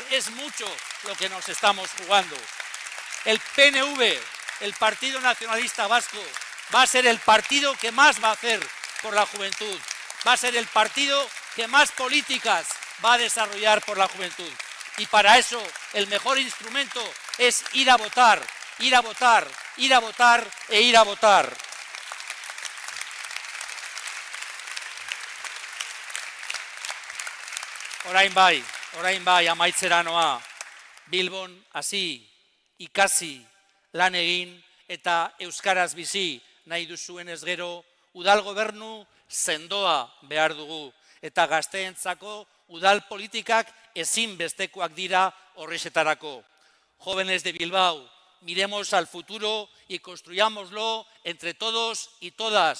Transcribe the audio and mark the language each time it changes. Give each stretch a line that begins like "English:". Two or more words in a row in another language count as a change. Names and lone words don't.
Spanish: Es mucho lo que nos estamos jugando. El PNV, el Partido Nacionalista Vasco, va a ser el partido que más va a hacer por la juventud. Va a ser el partido que más políticas va a desarrollar por la juventud. Y para eso el mejor instrumento es ir a votar, ir a votar, ir a votar e ir a votar.
Basque: Orain bai, amaitzera noa. Bilbon hasi, ikasi, lan egin eta euskaraz bizi nahi duzuenez gero, udal gobernu sendoa behar dugu eta gazteentzako udal politikak ezinbestekoak dira horrexetarako.
Spanish: Jóvenes de Bilbao, miremos al futuro y construyámoslo entre todos y todas.